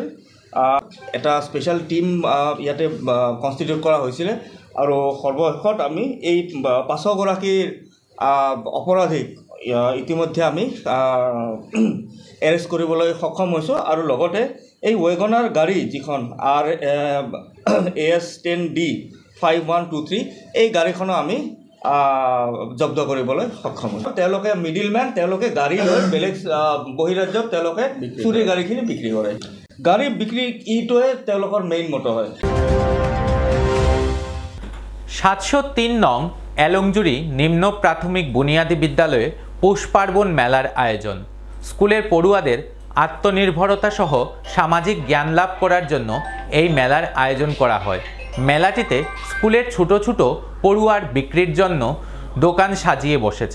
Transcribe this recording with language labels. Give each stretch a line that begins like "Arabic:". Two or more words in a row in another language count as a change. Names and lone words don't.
Assamese: এটা স্পেচিয়েল টিম ইয়াতে কনষ্টিটিউট কৰা হৈছিলে আৰু সৰ্বশেষত আমি এই 5গৰাকী অপৰাধীক ইতিমধ্যে আমি এৰেষ্ট কৰিবলৈ সক্ষম হৈছোঁ আৰু লগতে এই ৱেগনাৰ গাড়ী যিখন AS10D 5123 এই গাড়ীখনো আমি জব্দ কৰিবলৈ সক্ষম হৈছোঁ। তেওঁলোকে মিডিলমেন, তেওঁলোকে গাড়ী লৈ বেলেগ বহিৰাজ্যত তেওঁলোকে চুৰি গাড়ীখিনি বিক্ৰী কৰে। গাড়ী বিক্ৰী ইটোৱে তেওঁলোকৰ মেইন মটো হয়।
Bangla: 703 নং এলংজুরি নিম্ন প্রাথমিক বুনিয়াদী বিদ্যালয়ে পৌষ পার্বণ মেলার আয়োজন। স্কুলের পড়ুয়াদের আত্মনির্ভরতা সহ সামাজিক জ্ঞান লাভ করার জন্য এই মেলার আয়োজন করা হয়। মেলাটিতে স্কুলের ছোট ছোট পড়ুয়ার বিক্রির জন্য দোকান সাজিয়ে বসেছে।